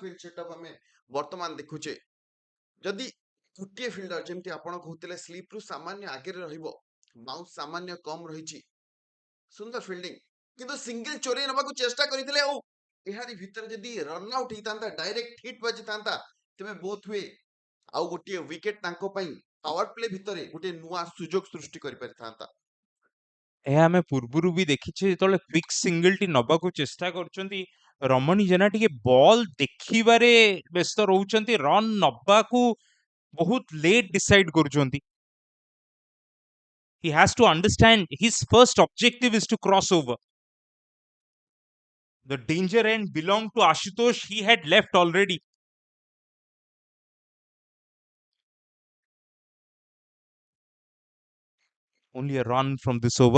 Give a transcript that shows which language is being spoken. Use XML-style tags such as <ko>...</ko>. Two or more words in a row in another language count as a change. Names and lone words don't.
<or>ଫିଲ୍ଡ ସେଟଅପ୍ ଆମେ ବର୍ତ୍ତମାନ ଦେଖୁଛେ ଯଦି ଗୋଟିଏ ଫିଲ୍ଡର ଯେମିତି ଆପଣ କହୁଥିଲେ ସ୍ଲିପ୍ ରୁ ସାମାନ୍ୟ ଆଗରେ ରହିବ ବାଉନ୍ସ ସାମାନ୍ୟ କମ୍ ରହିଛି ସୁନ୍ଦର ଫିଲ୍ଡିଂ କିନ୍ତୁ ସିଙ୍ଗଲ ଚୋରେଇ ନେବାକୁ ଚେଷ୍ଟା କରିଥିଲେ ଆଉ ଏହାରି ଭିତରେ ଯଦି</or> <en>run out</en> <or>ହେଇଥାନ୍ତା</or> <en>direct hit</en> <or>ବାଜିଥାନ୍ତା ତେବେ ବୋଥ ହୁଏ ଆଉ ଗୋଟିଏ ୱିକେଟ୍ ତାଙ୍କ ପାଇଁ</or> <en>power play</en> <or>ଭିତରେ ଗୋଟେ ନୂଆ ସୁଯୋଗ ସୃଷ୍ଟି କରିପାରିଥାନ୍ତା ଏହା ଆମେ ପୂର୍ବରୁ ବି ଦେଖିଛେ ଯେତେବେଳେ</or> <en>quick singleଟି</en> <or>ନବାକୁ ଚେଷ୍ଟା କରୁଛନ୍ତି ରମଣୀ ଜେନା ଟିକେ ବଲ୍ ଦେଖିବାରେ ବ୍ୟସ୍ତ ରହୁଛନ୍ତି ରନ୍ ନବାକୁ ବହୁତ</or> <en>late decide</en> <or>କରୁଛନ୍ତି</or> <en>he has to understand his first objective is to cross over. The danger end belonged to Ashutosh. He had left already. Only a run from this over.</en>